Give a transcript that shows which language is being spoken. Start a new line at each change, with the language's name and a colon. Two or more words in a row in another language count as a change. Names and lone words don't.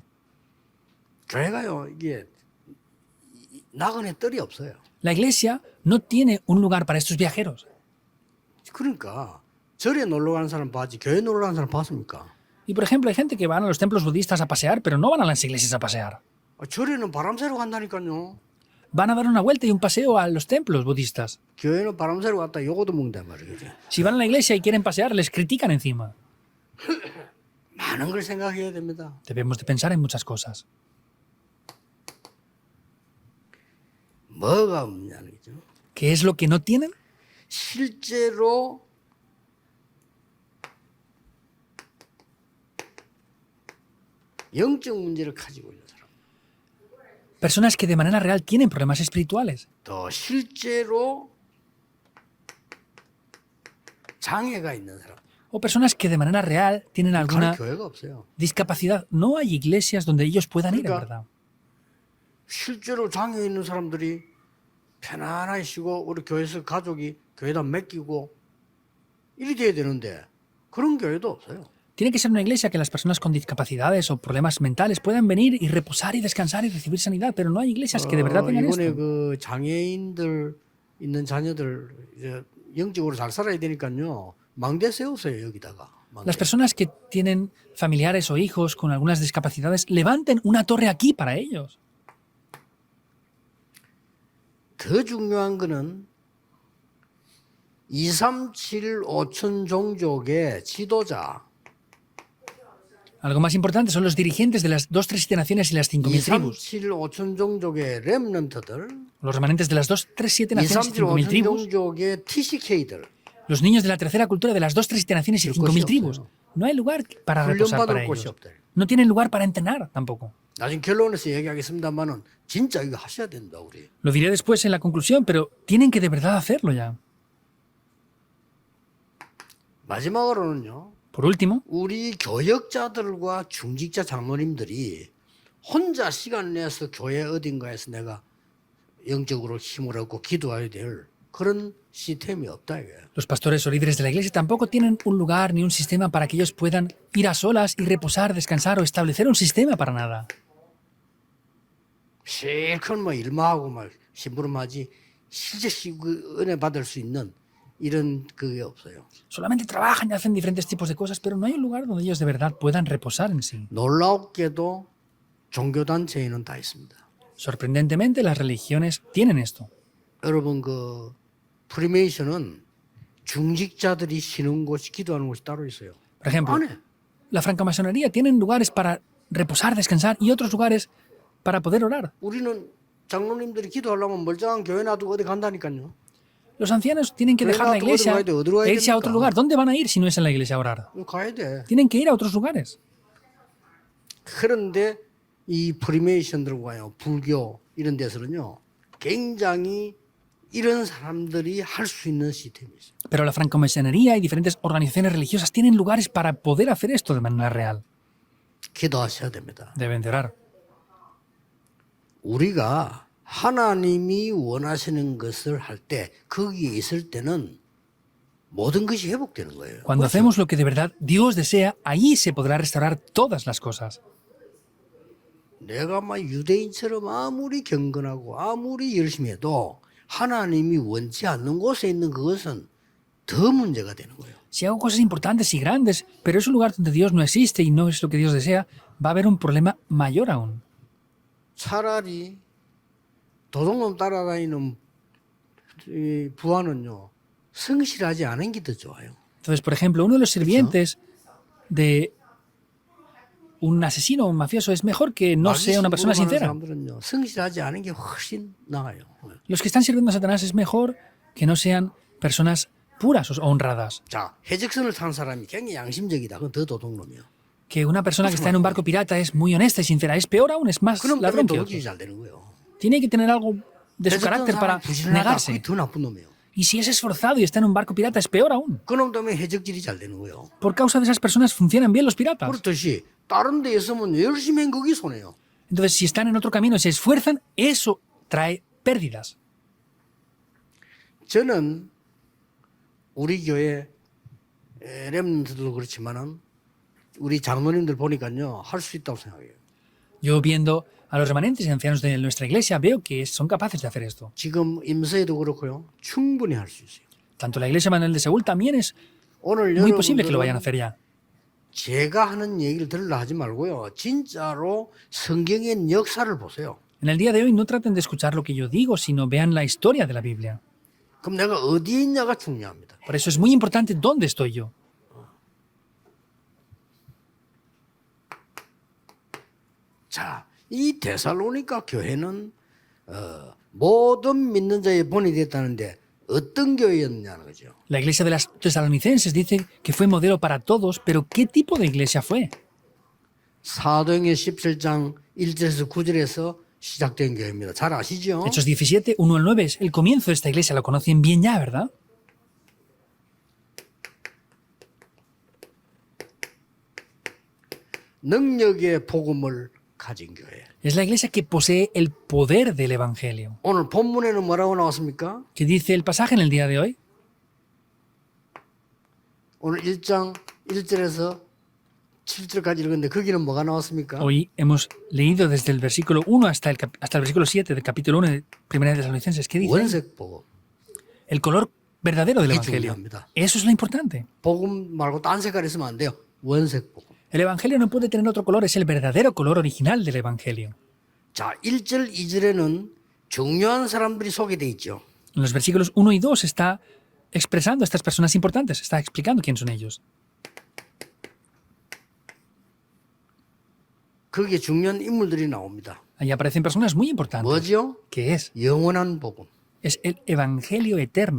Korean: 교회가요, 이게 나그네 뜰이 없어요.
Spanish: La iglesia no tiene un lugar para estos viajeros.
Korean: 그러니까 절에 놀러 가는 사람 봤지 교회 놀러 가는 사람 봤습니까?
Spanish: Y por ejemplo, hay gente que van a los templos budistas a pasear, pero no van a las iglesias a pasear.
Korean: 절에는 바람 쐬러 간다니까요.
Spanish: van a dar una vuelta y un paseo a los templos budistas.
Korean: 교회는 바람 쐬러 갔다 요거도 먹는단 말이죠.
Spanish: Si van a la iglesia y quieren pasear, les critican encima.
Korean: 많은 걸 생각해야 됩니다.
Spanish: Debemos de pensar en muchas cosas.
Korean: 뭐가 없냐는 거죠.
Spanish: ¿Qué es lo que no tienen?
Korean: 실제로 영적 문제를 가지고 있는 사람,
Spanish: Personas que de manera real tienen problemas espirituales.
Korean: 또 실제로 장애가 있는 사람,
Spanish: O personas que de manera real tienen
Korean: 갈
Spanish: alguna
Korean: 교회가 없어요.
Spanish: discapacidad. No hay iglesias donde ellos puedan ir, en
Korean: 그러니까
Spanish: verdad.
Korean: 실제로 장애 있는 사람들이 편안하게 쉬고 우리 교회에서 가족이 교회에다 맡기고 이리 돼야 되는데 그런 교회도 없어요.
Spanish: Tiene que ser una iglesia que las personas con discapacidades o problemas mentales puedan venir y reposar y descansar y recibir sanidad, pero no hay iglesias que de verdad tengan
Korean: 이번에
Spanish: esto.
Korean: 그 장애인들 있는 자녀들 이제 영적으로 잘 살아야 되니까요. 망대 세우세요 여기다가. 망대.
Spanish: Las personas que tienen familiares o hijos con algunas discapacidades, levanten una torre aquí para ellos.
Korean: 더 중요한 거는 237 5천 종족의 지도자,
Spanish: Algo más importante son los dirigentes de las 2-3-7 naciones y las 5.000 tribus.
Korean: 237 5천 종족의 렘넌트들,
Spanish: Los remanentes de las 2-3-7 naciones y 237 5.000
Korean: 5천
Spanish: tribus.
Korean: 종족의 TCK들,
Spanish: Los niños de la tercera cultura de las 2-3-7 naciones y
Korean: 그
Spanish: 5.000
Korean: 곳이
Spanish: tribus.
Korean: 없어요.
Spanish: No hay lugar para reposar para
Korean: 훈련받을 곳이
Spanish: ellos.
Korean: 없대.
Spanish: No tienen lugar para entrenar tampoco.
Korean: 나중에 결론에서 얘기하겠습니다만은 진짜 이거 하셔야 된다 우리.
Spanish: Lo diré después en la conclusión, pero tienen que de verdad hacerlo ya.
Korean: 마지막으로는요.
Spanish: Por último,
Korean: 우리 교역자들과 중직자 장로님들이 혼자 시간 내서 교회 어딘가에서 내가 영적으로 힘을 얻고 기도해야 될 그런 시스템이 없다 이거예요.
Spanish: los pastores o líderes de la iglesia tampoco tienen un lugar ni un sistema para que ellos puedan ir a solas y reposar, descansar o establecer un sistema para nada.
Korean: 실컷 뭐 일마하고 막 심부름하지 실제 은혜 받을 수 있는 이런 그게 없어요.
Spanish: Solamente trabajan y hacen diferentes tipos de cosas, pero no hay un lugar donde ellos de verdad puedan reposar en sí.
Korean: 놀랍게도 종교단체에는 다 있습니다.
Spanish: Sorprendentemente, las religiones tienen esto.
Korean: 여러분 그 프리메이션은 중직자들이 쉬는 곳이 기도하는 곳이 따로 있어요.
Spanish: Por ejemplo,
Korean: 안 해.
Spanish: la francmasonería tienen lugares para reposar, descansar y otros lugares para poder orar.
Korean: 우리는 장로님들이 기도하려면 멀쩡한 교회 놔두고 어디 간다니까요.
Spanish: Los ancianos tienen que dejar la iglesia e irse a otro lugar. ¿Dónde van a ir si no es en la iglesia a orar?
Korean: 가야 돼.
Spanish: Tienen que ir a otros lugares.
Korean: 그런데 이 프리메이션들과요, 불교 이런 데서는요, 굉장히 이런 사람들이 할 수 있는 시스템이 있어요.
Spanish: Pero la francmasonería y diferentes organizaciones religiosas tienen lugares para poder hacer esto de manera real.
Korean: 기도하셔야 됩니다.
Spanish: Deben de orar.
Korean: 우리가 하나님이 원하시는 것을 할 때, 거기에 있을 때는 모든 것이 회복되는 거예요.
Spanish: Cuando hacemos lo que de verdad Dios desea, ahí se podrá restaurar todas las cosas.
Korean: 내가 막 유대인처럼 아무리 경건하고 아무리 열심히 해도 하나님이 원치 않는 곳에 있는 그것은 더 문제가 되는 거예요.
Spanish: Si hago cosas importantes y grandes, pero es un lugar donde Dios no existe y no es lo que Dios desea, va a haber un problema mayor aún.
Korean: 차라리 도둑놈 따라다니는 이 부하는요 성실하지 않은 게 더 좋아요.
Spanish: Entonces, por ejemplo, uno de los sirvientes de un asesino o un mafioso es mejor que no sea una persona sincera.
Korean: 사람들은요 성실하지 않은 게 훨씬 나아요.
Spanish: Los que están sirviendo a Satanás es mejor que no sean personas puras o honradas.
Korean: 자 해적선을 탄 사람이 굉장히 양심적이다. 그건 더 도둑놈이요.
Spanish: Que una persona que está en un barco pirata es muy honesta y sincera. Es peor aún, es más
Korean: 그럼 때문에
Spanish: ladrón que
Korean: 도둑질이
Spanish: otros.
Korean: 잘 되는 거예요.
Spanish: Tiene que tener algo de su carácter para
Korean: 부지런하다.
Spanish: negarse.
Korean: 그게 더 나쁜 놈이에요.
Spanish: Y si es esforzado y está en un barco pirata, es peor aún.
Korean: 그놈 때문에 해적질이 잘 되는 거예요.
Spanish: Por causa de esas personas funcionan bien los piratas.
Korean: 그렇듯이 다른 데 있으면 열심히 한 거기 손해요.
Spanish: Entonces, si están en otro camino y se esfuerzan, eso trae pérdidas.
Korean: 저는 우리 교회 렘넌트도 그렇지만은 우리 장로님들 보니까요 할 수 있다고 생각해요.
Spanish: Yo viendo a los remanentes y ancianos de nuestra iglesia veo que son capaces de hacer esto.
Korean: 지금 임서에도 그렇고요 충분히 할 수 있어요.
Spanish: Tanto la iglesia Manuel de Seúl también es
Korean: 오늘
Spanish: muy posible que lo vayan a
Korean: 여러분들은
Spanish: hacer ya.
Korean: 제가 하는 얘기를 들으려 하지 말고요 진짜로 성경의 역사를 보세요.
Spanish: En el día de hoy no traten de escuchar lo que yo digo, sino vean la historia de la Biblia.
Korean: 그럼 내가 어디에 있냐가 중요합니다.
Spanish: Por eso es muy importante dónde estoy yo.
Korean: 자, 이 데살로니가 교회는 모든 믿는 자의 본이 됐다는데 어떤 교회였냐는 거죠.
Spanish: La iglesia de las tesalonicenses dice que fue modelo para todos, pero ¿qué tipo de iglesia fue?
Korean: 사도행전 17장 1절에서 9절에서 시작된 교회입니다. 잘 아시죠?
Spanish: Hechos 17, 1 al 9 es el comienzo de esta iglesia, lo conocen bien ya, ¿verdad?
Korean: 능력의 복음을 가진 교회.
Spanish: Es la iglesia que posee el poder del Evangelio.
Korean: 오늘 본문에는 뭐라고 나왔습니까?
Spanish: ¿Qué dice el pasaje en el día de hoy?
Korean: 오늘 1장 1절에서 7절까지 읽었는데 거기는 뭐가 나왔습니까?
Spanish: Hoy hemos leído desde el versículo 1 hasta el versículo 7 del capítulo 1 de Primera de Tesalonicenses. ¿Qué dice?
Korean: 원색 복음.
Spanish: El color verdadero del Qué Evangelio.
Korean: 중요합니다.
Spanish: Eso es lo importante.
Korean: 복음 말고 딴 색깔 있으면 안 돼요. 원색 복음.
Spanish: El Evangelio no puede tener otro color, es el verdadero color original del Evangelio.
Korean: 자, 1절, 2절에는 중요한 사람들이 소개돼 있죠.
Spanish: En los versículos 1 y 2 está expresando a estas personas importantes, está explicando quién son ellos.
Korean: 거기에 중요한 인물들이 나옵니다.
Spanish: Ahí aparecen personas muy importantes.
Korean: 뭐죠?
Spanish: ¿Qué es?
Korean: 영원한 복음.
Spanish: Es el Evangelio eterno.